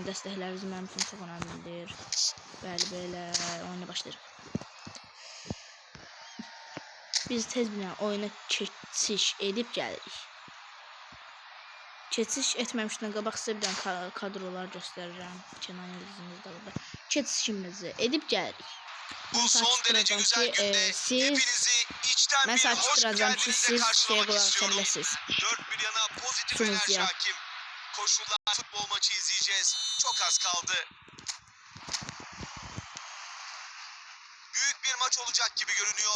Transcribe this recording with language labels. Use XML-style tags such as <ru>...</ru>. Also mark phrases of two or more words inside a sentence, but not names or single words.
<az>Dəstəkləriniz mənim üçün çox önəmlidir. Bəli belə oyuna başlayırıq. Biz tez bir oyuna keçiş edib gəlirik. Keçiş etməmişdən qabaq sizə bir dənə kadrolar göstərirəm. Kenan Yıldızımız da burada. Keçişimizi edib gəlirik.</az> <tr>Bu son derece güzel günde hepinizi içten bir hoş geldinize karşılamak istiyorum. Dört bir yana pozitif enerji hakim. Koşullar futbol maçı izleyeceğiz. Çok az kaldı. Büyük bir maç olacak gibi görünüyor.</tr>